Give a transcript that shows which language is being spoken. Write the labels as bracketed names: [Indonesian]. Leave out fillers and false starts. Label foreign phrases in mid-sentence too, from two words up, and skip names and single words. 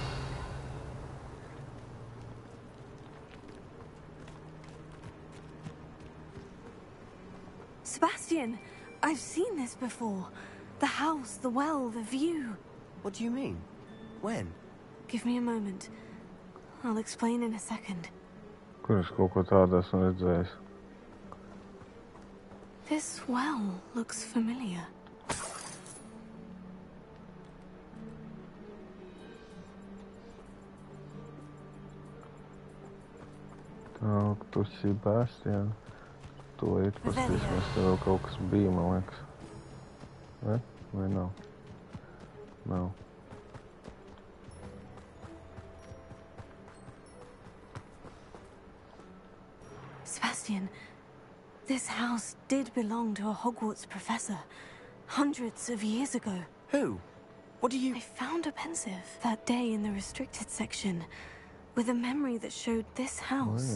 [English] Sebastian, I've seen this before. The house, the well, the view. What do you mean? When? Give me a moment. I'll explain in a second. [Latvian] Kur es kaut ko tādu esmu redzējis? [English] This well looks familiar. [Latvian] Tā, tu Sebastian. To iet pastīsimies, tev vēl kaut kas bija, man liekas. Ne? Vai nav? Nav. [English] Sebastian, this house did belong to a Hogwarts professor, hundreds of years ago. Who? What do you... I found a pensive that day in the restricted section, with a memory that showed this house.